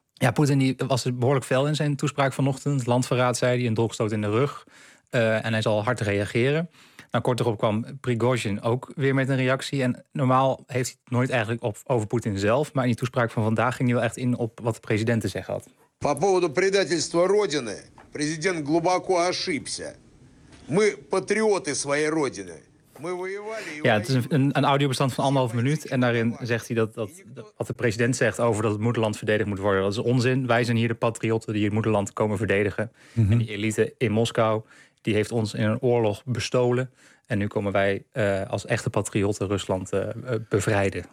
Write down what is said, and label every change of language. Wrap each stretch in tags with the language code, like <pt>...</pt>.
<nl>Ja, Poetin die was behoorlijk fel in zijn toespraak vanochtend. Landverraad, zei hij, een dolkstoot in de rug. En hij zal hard reageren. Nou, kort erop kwam Prigozhin ook weer met een reactie. En normaal heeft hij het nooit eigenlijk op, over Poetin zelf. Maar in die toespraak van vandaag ging hij wel echt in op wat de president te zeggen had.</nl> <ru>По поводу предательства Родины, президент глубоко ошибся. Мы патриоты своей Родины.</ru> <nl>Ja, het is een audiobestand van 1,5 minuut. En daarin zegt hij dat wat de president zegt over dat het moederland verdedigd moet worden. Dat is onzin. Wij zijn hier de patriotten die het moederland komen verdedigen. Mm-hmm. En die elite in Moskou, die heeft ons in een oorlog bestolen. En nu komen wij als echte patriotten Rusland bevrijden.</nl>